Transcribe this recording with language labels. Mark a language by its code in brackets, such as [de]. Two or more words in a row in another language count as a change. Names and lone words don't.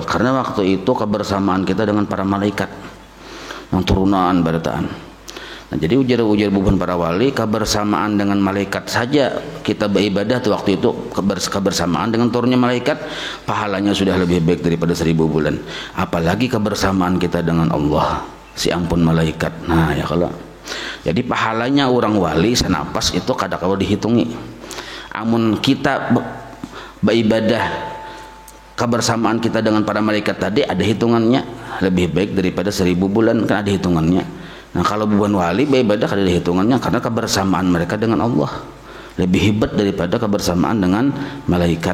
[bjn] Karena waktu itu kebersamaan kita dengan para malaikat yang turunan barataan. Nah, jadi ujar bubuhan para wali, kebersamaan dengan malaikat saja kita beribadah tuh waktu itu, kebersamaan dengan turunnya malaikat pahalanya sudah lebih baik daripada 1000 bulan. [id] Apalagi kebersamaan kita dengan Allah, [bjn] si ampun malaikat. Nah ya kalau jadi pahalanya orang wali senapas itu kada-kada dihitungi. Amun kita beribadah kebersamaan kita dengan para malaikat tadi ada hitungannya, lebih baik daripada 1000 bulan kan ada hitungannya. [id] Nah kalau bukan wali beribadah kada ada hitungannya, karena kebersamaan mereka dengan Allah lebih hebat daripada kebersamaan dengan malaikat.